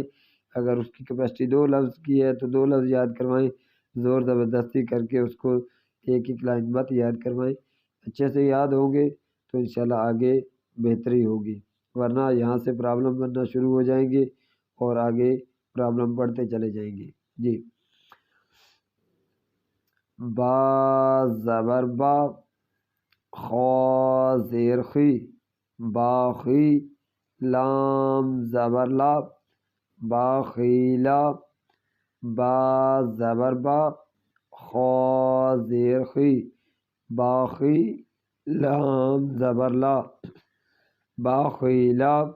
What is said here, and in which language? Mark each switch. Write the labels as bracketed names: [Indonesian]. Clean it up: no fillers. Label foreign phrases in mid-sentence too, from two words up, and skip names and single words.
[Urdu] اگر اس کی کیپیسٹی 2 لفظ کی ہے تو 2 لفظ یاد کروائیں، زور زبردستی کر کے اس کو ایک لائن مت یاد کروائیں۔ اچھے سے یاد ہوں گے تو انشاءاللہ آگے بہتری ہوگی، ورنہ یہاں سے پرابلم بننا شروع ہو جائیں گے اور آگے پرابلم بڑھتے چلے جائیں گے۔ جی، با زبر با، خا زیر خی، باخی، لام زبر لا، باخیلا، با زبر با، خا زیر خی، باخی، لام زبر لا، باخیلا،